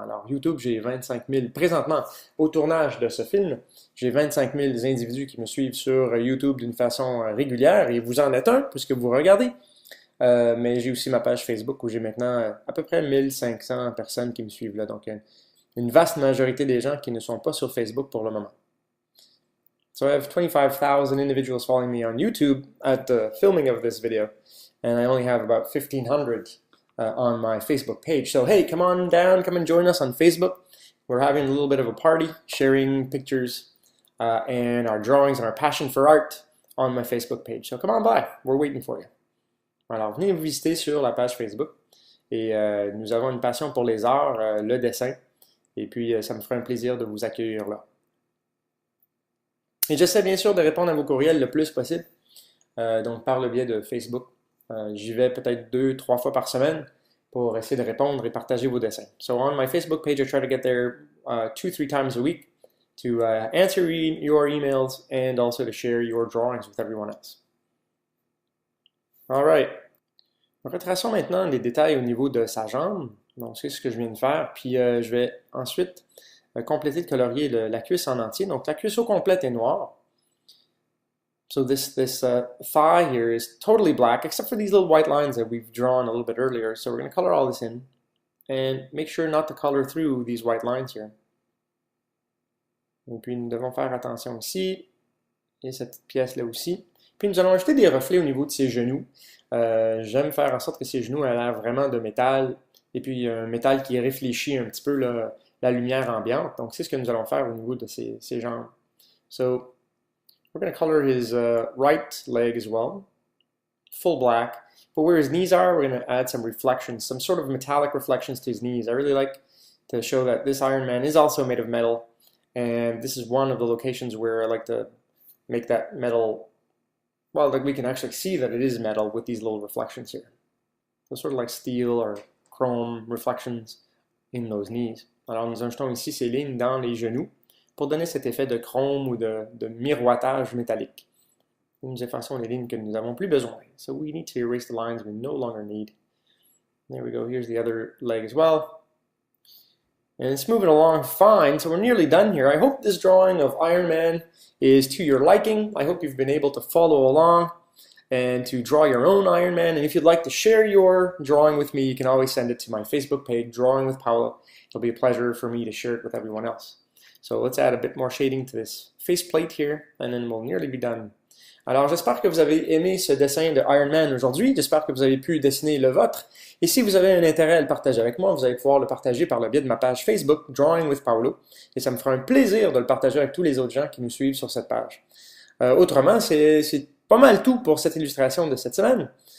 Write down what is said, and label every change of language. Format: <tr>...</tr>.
<fr>Alors, YouTube, j'ai 25 000, présentement, au tournage de ce film, j'ai 25 000 individus qui me suivent sur YouTube d'une façon régulière, et vous en êtes un, puisque vous regardez. Mais j'ai aussi ma page Facebook où j'ai maintenant à peu près 1500 personnes qui me suivent là. Donc, une vaste majorité des gens qui ne sont pas sur Facebook pour le moment.</fr> <en>So I have 25,000 individuals following me on YouTube at the filming of this video, and I only have about 1,500 on my Facebook page. So hey, come on down, come and join us on Facebook. We're having a little bit of a party, sharing pictures and our drawings and our passion for art on my Facebook page. So come on by, we're waiting for you.</en> <fr>Alors, venez nous visiter sur la page Facebook. Et nous avons une passion pour les arts, le dessin. Et puis, ça me ferait un plaisir de vous accueillir là. Et j'essaie bien sûr de répondre à vos courriels le plus possible. Donc, par le biais de Facebook. J'y vais peut-être 2-3 fois par semaine pour essayer de répondre et partager vos dessins.</fr> <en>So, on my Facebook page, I try to get there 2-3 times a week to answer your emails and also to share your drawings with everyone else. Alright.</en> <fr>Retraçons maintenant les détails au niveau de sa jambe. Donc, c'est ce que je viens de faire. Puis, je vais ensuite compléter de colorier la cuisse en entier. Donc, la cuisse au complète est noire.</fr> <en>So this thigh here is totally black, except for these little white lines that we've drawn a little bit earlier. So we're going to color all this in. And make sure not to color through these white lines here.</en> <fr>Et puis, nous devons faire attention ici. Et cette petite pièce-là aussi. Puis nous allons ajouter des reflets au niveau de ses genoux. J'aime faire en sorte que ses genoux aient l'air vraiment de métal, et puis un métal qui réfléchit un petit peu la lumière ambiante. Donc c'est ce que nous allons faire au niveau de ses jambes.</fr> <en>So we're going to color his right leg as well, full black. But where his knees are, we're going to add some reflections, some sort of metallic reflections to his knees. I really like to show that this Iron Man is also made of metal, and this is one of the locations where I like to make that metal. Well, like we can actually see that it is metal with these little reflections here. So sort of like steel or chrome reflections in those knees.</en> <fr>Alors nous ajoutons ici ces lignes dans les genoux pour donner cet effet de chrome ou de miroitage métallique. Et nous effaçons les lignes que nous n'avons plus besoin.</fr> <en>So we need to erase the lines we no longer need. There we go. Here's the other leg as well. And it's moving along fine, so we're nearly done here. I hope this drawing of Iron Man is to your liking. I hope you've been able to follow along and to draw your own Iron Man. And if you'd like to share your drawing with me, you can always send it to my Facebook page, Drawing with Paolo. It'll be a pleasure for me to share it with everyone else. So let's add a bit more shading to this faceplate here, and then we'll nearly be done.</en> <fr>Alors, j'espère que vous avez aimé ce dessin de Iron Man aujourd'hui. J'espère que vous avez pu dessiner le vôtre. Et si vous avez un intérêt à le partager avec moi, vous allez pouvoir le partager par le biais de ma page Facebook, Drawing with Paolo. Et ça me fera un plaisir de le partager avec tous les autres gens qui nous suivent sur cette page. Autrement, c'est pas mal tout pour cette illustration de cette semaine.</fr>